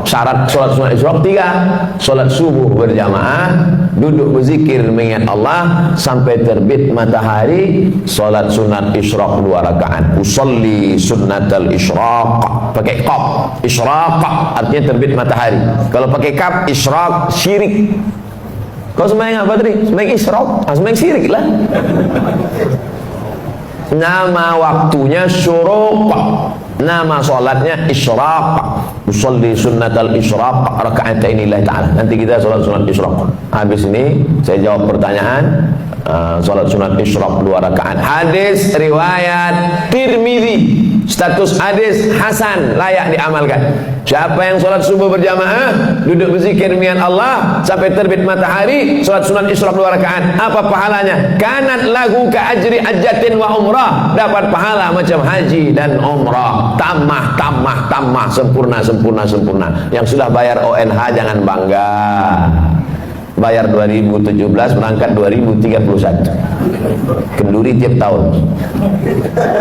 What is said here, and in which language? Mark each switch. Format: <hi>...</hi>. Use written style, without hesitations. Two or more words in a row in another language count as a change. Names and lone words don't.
<ms>Syarat sholat sunat isyraq 3. Sholat subuh berjamaah, duduk berzikir mengingat Allah sampai terbit matahari. Sholat sunat isyraq 2 rakaat.</ms> <ar>أصلي سنة الإشراق,</ar> <ms>pakai qaf. Isyraq artinya terbit matahari. Kalau pakai kaf, isyraq syirik. Kau sembahyang apa tadi? Sembahyang isyraq, sembahyang syirik lah. Nama waktunya syuruq, nama solatnya isyraq.</ms> <ar>أصلي سنة الإشراق ركعتين لله تعالى.</ar> <ms>Nanti kita solat sunat isyraq. Habis ini saya jawab pertanyaan. Solat sunat isyraq 2 rakaat. Hadis riwayat Tirmizi, status hadis hasan, layak diamalkan. Siapa yang solat subuh berjamaah, duduk berzikir mengingat Allah sampai terbit matahari, solat sunat isyraq 2 rakaat, apa pahalanya?</ms> <ar>كانت له كأجر حجة وعمرة.</ar> <ms>Dapat pahala macam haji dan umrah. Tamah, sempurna. Yang sudah bayar ONH jangan bangga. Bayar 2017, berangkat 2031. Kenduri tiap tahun.</ms>